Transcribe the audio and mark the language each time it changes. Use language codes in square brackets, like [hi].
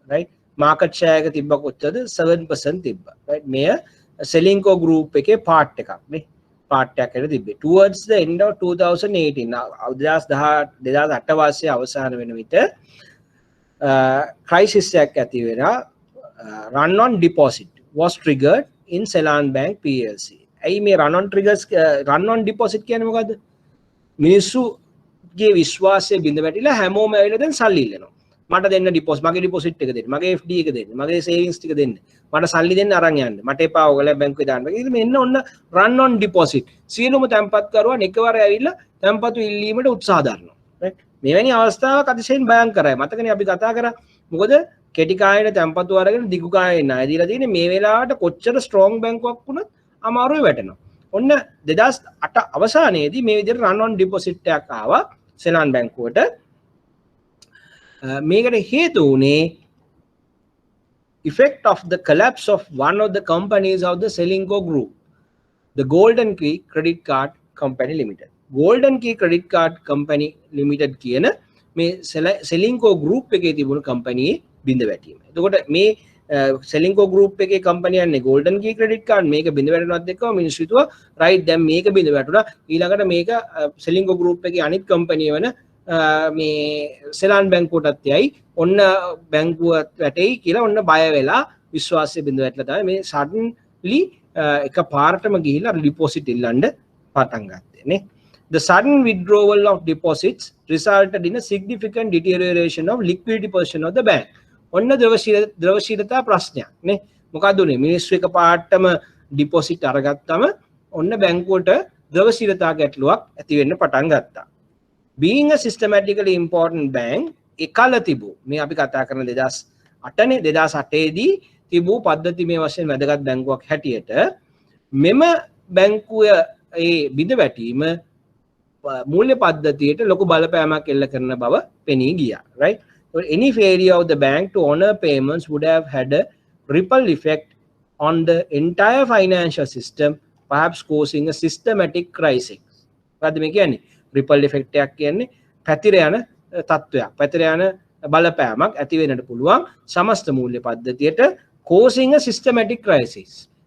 [si] right market share එක තිබ්බ කොච්චරද 7% තිබ්බා. right මෙය සෙලින්කෝ ගෲප් එකේ පාර්ට් එකක් නේ. පාර්ට් එකක් ඇර තිබ්බේ. [en] towards the end of 2018 2008 [si] වාසයේ අවසාන වෙන විට crisis එකක් ඇති වෙනවා. [en] run on deposit was triggered in Ceylon Bank PLC. [si] ඇයි මේ run on deposit කියන්නේ මොකද්ද? මිනිස්සුගේ විශ්වාසය බිඳ වැටිලා හැමෝම ඇවිල්ලා දැන් සල්ලි ඉල්ලනවා. මට දෙන්න ඩිපොසිට් මගේ ඩිපොසිට් එක දෙන්න. මගේ FD එක දෙන්න. මගේ සේවිංස් ටික දෙන්න. මට සල්ලි දෙන්න අරන් යන්න. මට එපා ඔයගොල්ලෝ බැංකුවේ දාන්න. ඒක මෙන්න ඔන්න run on deposit. සියලුම තැන්පත් කරුවන් එකවර ඇවිල්ලා තැන්පතු ඉල්ලීමට උත්සාහ දරනවා. right මෙවැනි අවස්ථාවක් අතිශයින් භයංකරයි. මතකනේ අපි කතා කරා. මොකද කෙටි කායේට තැන්පතු අරගෙන දිගු කායේ ණය දීලා තියෙන්නේ මේ වෙලාවට කොච්චර ස්ට්‍රෝං බැංකුවක් වුණත් අමාරුවේ වැටෙනවා. ඔන්න 2008 අවසානයේදී මේ විදිහට run on deposit එකක් ආවා සෙලාන් බැංකුවට. මේකට හේතු වුණේ [en] effect of the collapse of one of the companies of the Selinco group, the Golden Key Credit Card Company Limited. [si] Golden Key Credit Card Company Limited කියන මේ Selinco group එකේ තිබුණු කම්පැනියේ බිඳ වැටීම. එතකොට මේ Selinco group එකේ කම්පැනි යන්නේ Golden Key Credit Card මේක බිඳ වැටෙනවත් එක්කම මිනිස්සු හිතුවා right දැන් මේක බිඳ වැටුණා ඊළඟට මේක Selinco group එකේ අනිත් කම්පැනි වෙන මේ සෙලාන් බැංකුවටත් යයි ඔන්න බැංකුවත් වැටෙයි කියලා ඔන්න බය වෙලා විශ්වාසය බිඳ වැටලා තමයි මේ suddenly එක පාරටම ගිහිල්ලා ඩිපොසිට් ඉල්ලන්න පටන් ගත්තේ නේ. [en] The sudden withdrawal of deposits resulted in a significant deterioration of liquidity position of the bank. [si] ඔන්න ද්‍රවශීලතා ප්‍රශ්නයක් නේ. මොකද උනේ මිනිස්සු එක පාරටම ඩිපොසිට් අරගත්තම ඔන්න බැංකුවට ද්‍රවශීලතා ගැටලුවක් ඇති වෙන්න පටන් ගත්තා. [en] Being a systematically important bank [si] එකල තිබූ මේ අපි කතා කරන 2008 නේ 2008 දී තිබූ පද්ධතිමය වශයෙන් වැදගත් බැංකුවක් හැටියට මෙම බැංකුව ඒ බිඳ වැටීම මූල්‍ය පද්ධතියට ලොකු බලපෑමක් එල්ල කරන බව පෙනී ගියා. [en] right any failure of the bank to honor payments would have had a ripple effect on the entire financial system, perhaps causing a systematic crisis. [si] මොකද මේ කියන්නේ රිපල් ඉෆෙක්ට් එකක් කියන්නේ පැතිර යන තත්වයක්. පැතිර යන බලපෑමක් ඇති වෙන්නට පුළුවන් සමස්ත මූල්‍ය පද්ධතියට [en] causing a systematic crisis.